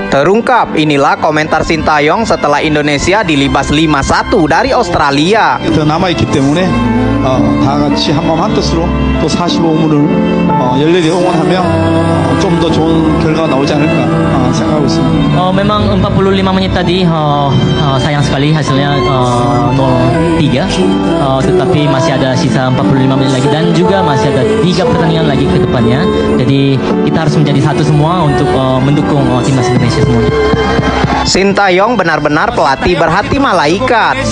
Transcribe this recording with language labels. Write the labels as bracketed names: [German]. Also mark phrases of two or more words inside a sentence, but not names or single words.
[Indonesian] Terungkap, inilah komentar Sintayong setelah Indonesia dilibas 5-1 dari Australia. [Korean] 더 남아있기 때문에 다 같이 한마음 한뜻으로 또 45분을 열렬히 응원하면 좀 더 좋은 결과가 나오지 않을까 생각하고 있습니다. [Indonesian] Memang 45 menit tadi sayang sekali hasilnya 0-3, tetapi masih ada sisa 45 menit lagi dan juga masih ada 3 pertandingan lagi ke depannya. Jadi kita harus menjadi satu semua untuk mendukung timnas Indonesia semua. Sintayong benar-benar pelatih berhati malaikat.